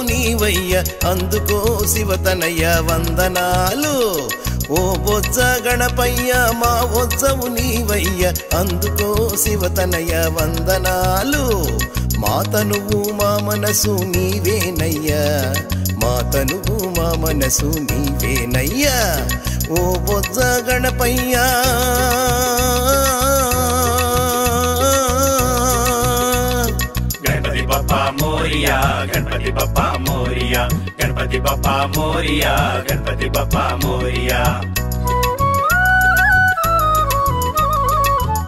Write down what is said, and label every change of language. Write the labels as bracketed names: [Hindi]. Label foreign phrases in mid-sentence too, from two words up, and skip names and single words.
[Telugu] నీవయ్య అందుకో శివతనయ్య వందనాలు ఓ బొజ్జ గణపయ్యా మా వొజ్జవు నీవయ్య అందుకో శివతనయ్య వందనాలు మా తనువు మా మనసు నీవేనయ్యా మా తనువు మా మనసు నీవేనయ్యా ఓ బొజ్జ గణపయ్యా [Marathi] गणपति बप्पा मोरिया गणपति बप्पा मोरिया गणपति बप्पा मोरिया गणपति बप्पा मोरिया